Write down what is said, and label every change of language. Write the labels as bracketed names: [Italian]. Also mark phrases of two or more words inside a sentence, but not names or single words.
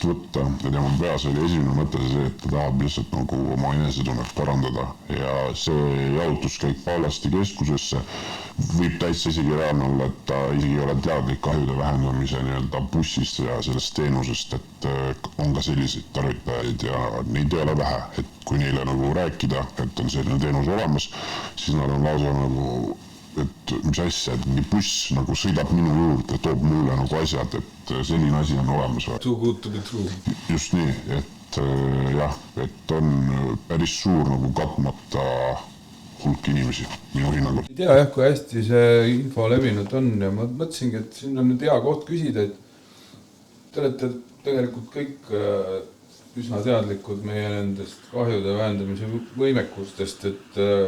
[Estonian] võtta ja tema peas oli esimene mõte see, et ta tahab lihtsalt nagu oma enesetunnet parandada ja see jaotuskäik Paulasti keskusesse võib täitsa isegi reaalne olla, et ta isegi ei ole teadlik kahjude vähendamise nii-öelda bussist ja sellest teenusest, et on ka selliseid tarvitajaid ja neid ei ole vähe, et kui neile nagu rääkida, et on selline teenus olemas, siis nad on lausa nagu, et mis asja, et mingi buss nagu sõidab minu juurde, toob mulle nagu asjad, et selline asi on olemas. [English] Too good to be true. [Estonian] Just nii, et jah, et on päris suur nagu katmata hulk inimesi minu hinnangul. Ei tea jah, kui hästi see info levinud on ja ma mõtlesingi, et siin on nüüd hea koht küsida, et te olete tegelikult kõik üsna teadlikud meie nendest kahjude vähendamise võimekustest, et